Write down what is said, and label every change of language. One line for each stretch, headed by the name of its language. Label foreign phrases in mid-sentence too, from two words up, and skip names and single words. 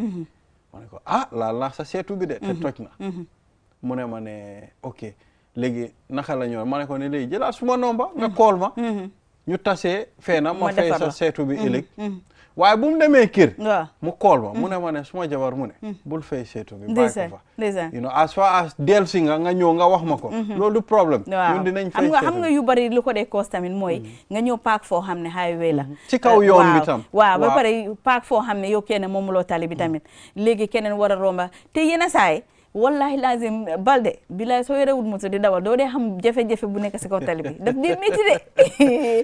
Wolof: bi ma ne ko laal naa sa seetu bi de te toj na mu ne ma ne ok léegi naka la ñëw ma ne ko ne léegi jëlaat suma nomba nga kool ma ñu tasee feena ma fay sa seetu bi ëllëg waaye bu mu demee kër mu kool ma mu ne ma ne suma jabar mu ne bul fay seetu bi bàyyi ko fa
English: you know as far as
Wolof: del si nga ñëw nga wax ma ko loolu problème ñun dinañ fay seetu xam nga yu bari lu ko dee cause tamit mooy nga ñëw paak foo xam ne highway la ci kaw yoon bi tam waaw ba pare paak foo xam ne yow kenn moomuloo tali bi tamit léegi keneen war a romba te yenn saay wallahi lazim Balde bilaay soo yorewul moto di dawal doo dee xam jafe-jafe bu nekk si kaw tali bi daf dee métti de